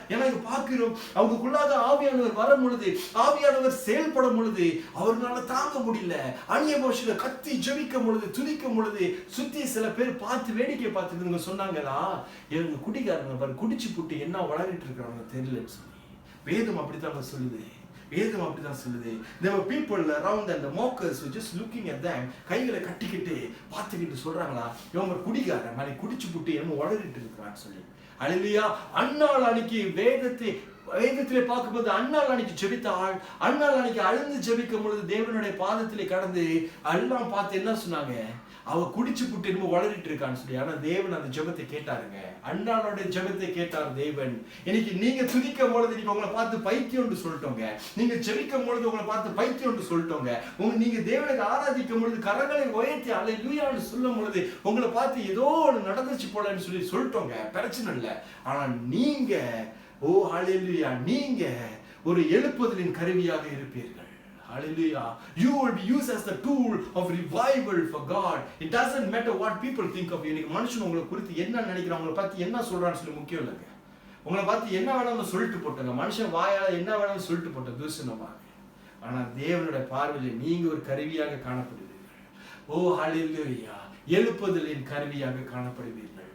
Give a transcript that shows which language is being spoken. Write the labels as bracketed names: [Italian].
[Tamil] ஏன்னா இங்க பார்க்கிறோம், அவங்களுக்குள்ளாக ஆவியானவர் வரும் பொழுது, ஆவியானவர் செயல்படும் பொழுது அவர்களால தாங்க முடியல. அந்நிய பாஷையில கத்தி ஜெபிக்கும் பொழுது, துதிக்கும் பொழுது சுத்தி சில பேர் பார்த்து வேடிக்கை பார்த்துட்டு சொன்னாங்களா, இவங்க குடிக்காரங்க குடிச்சு புட்டு என்ன வளர்ந்துட்டு இருக்கிறாங்க தெரியலன்னு சொல்லி. வேதம் அப்படித்தான் சொல்லுது. வேதம் அப்படிதான் சொல்லுது. [English] There were people around and the mockers were just looking at them. [Tamil] கைகளை கட்டிக்கிட்டு பார்த்துக்கிட்டு சொல்றாங்களா, இவங்க குடிக்காரன் மாதிரி குடிச்சு புட்டு என்ன வளர்ந்துட்டு இருக்கிறான்னு சொல்லி. ஹல்லேலூயா. அன்னாள் அன்னைக்கு வேதத்திலே பார்க்கும்போது அன்னாள் அன்னைக்கு ஜெபித்தாள். அன்னாள் அன்னைக்கு அழுந்து ஜெபிக்கும் பொழுது தேவனுடைய பாதத்திலே கடந்து எல்லாம் பார்த்து என்ன சொன்னாங்க, அவ குடிச்சு புட்டு என்னமோ வளரிட்டு இருக்கான்னு சொல்லி. ஆனா தேவன் அந்த ஜெபத்தை கேட்டாருங்க. அண்ணாளுடைய ஜெபத்தை கேட்டார் தேவன். இன்னைக்கு நீங்க துதிக்கும் பொழுது நீங்க உங்களை பார்த்து பைத்தியம்னு சொல்லிட்டோங்க. நீங்க ஜெபிக்கும் பொழுது உங்களை பார்த்து பைத்தியம்னு சொல்லிட்டோங்க. நீங்க தேவனை ஆராதிக்கும் பொழுது கரங்களை உயர்த்தி அல்லேலூயான்னு சொல்லும் பொழுது உங்களை பார்த்து ஏதோ ஒன்று நடந்துச்சு போலன்னு சொல்லி சொல்லிட்டோங்க. பிரச்சனை இல்லை. ஆனா நீங்க, ஓ ஹல்லேலூயா, நீங்க ஒரு எழுப்புதலின் கருவியாக இருப்பீர்கள். Hallelujah. [English] You will be used as the tool of revival for God. It doesn't matter what people think of you. [Tamil] இன்னைக்கு மனுஷன் உங்களை குறித்து என்ன நினைக்கிறான், உங்களை பார்த்து என்ன சொல்றான்னு சொல்லி முக்கியம் இல்லைங்க. உங்களை பார்த்து என்ன வேணாலும் சொல்லிட்டு போட்டாங்க. மனுஷன் வாயால என்ன வேணாலும் சொல்லிட்டு போட்ட தூஷணமாக. ஆனா தேவனுடைய பார்வையில் நீங்க ஒரு கருவியாக காணப்படுவீர்கள். ஓ ஹல்லேலூயா. எழுப்புதலின் கருவியாக காணப்படுவீர்கள்.